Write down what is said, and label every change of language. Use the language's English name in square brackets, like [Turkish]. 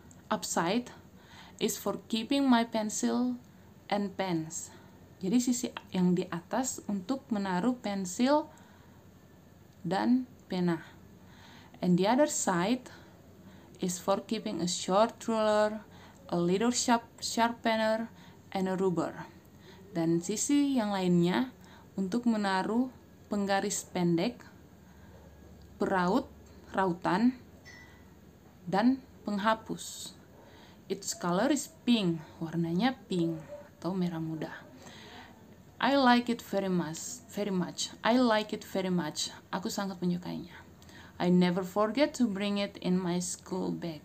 [English] Upside is for keeping my pencil and pens. [Indonesian] Jadi sisi yang di atas untuk menaruh pensil dan pena. [English] And the other side is for keeping a short ruler, a little sharpener, and a rubber. [Indonesian] Dan sisi yang lainnya untuk menaruh penggaris pendek, peraut, rautan, dan penghapus. [English] Its color is pink, [Indonesian] warnanya pink atau merah muda. [English] I like it very much. I like it very much. [Indonesian] Aku sangat menyukainya. [English] I never forget to bring it in my school bag.